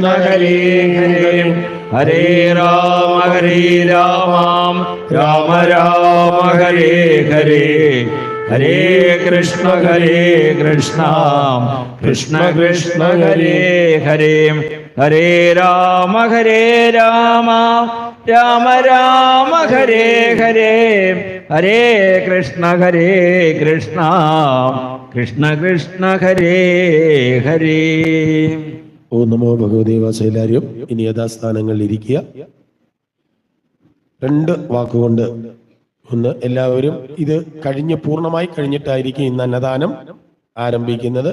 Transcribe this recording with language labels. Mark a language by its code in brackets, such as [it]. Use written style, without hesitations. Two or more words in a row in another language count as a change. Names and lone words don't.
[ml] ഹരേ ഹരേ ഹരേ രാമ രാമ രാമ രാമ ഹരേ ഹരേ ഹരേ കൃഷ്ണ കൃഷ്ണ കൃഷ്ണ കൃഷ്ണ ഹരേ ഹരേ ഹരേ രാമ രാമ രാമ രാമ ഹരേ ഹരേ ഹരേ കൃഷ്ണ കൃഷ്ണ കൃഷ്ണ കൃഷ്ണ ഹരേ ഹരേ. [sa] ഓ നമോ ഭഗവതേ [ml] വാസല്ലാരും ഇനി യഥാസ്ഥാനങ്ങളിൽ ഇരിക്കുക. 2 വാക്കുകൊണ്ട് ഒന്ന്, എല്ലാവരും ഇത് പൂർണ്ണമായി കഴിഞ്ഞിട്ടായിരിക്കും ഇന്ന് അന്നദാനം ആരംഭിക്കുന്നത്.